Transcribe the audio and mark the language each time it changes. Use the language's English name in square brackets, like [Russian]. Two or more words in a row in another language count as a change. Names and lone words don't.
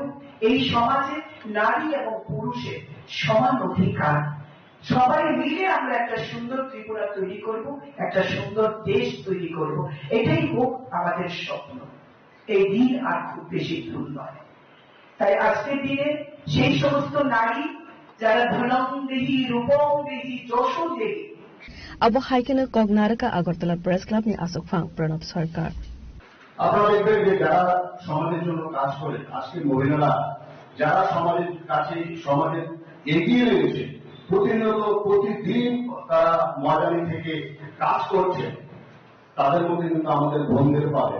[Bangla] এই সমাজে নারী এবং পুরুষের সমান অধিকার, সবাই মিলে আমরা একটা সুন্দর ত্রিপুরা তৈরি করব, একটা সুন্দর দেশ তৈরি করব। এটাই হোক আমাদের স্বপ্ন। এই দিন আর খুব বেশি দূর নয়। তাই আজকের দিনে সেই সমস্ত নারী যারা [Sanskrit] धनं देहि, रूपं देहि, यशो देहि, [Kok Borok] Abo haikene Kognaraka Agartala Press Club ni Asok Phang Pranab Sarkar. [Bangla] আপনারা দেখবেন যে যারা সমাজের জন্য কাজ করে, আজকে মহিলারা যারা সমাজের কাছে সমাজের এগিয়ে রয়েছে, প্রতিনিয়ত প্রতিদিন তারা ময়দানি থেকে কাজ করছে, তাদের মধ্যে কিন্তু আমাদের বোনদের পাবেন।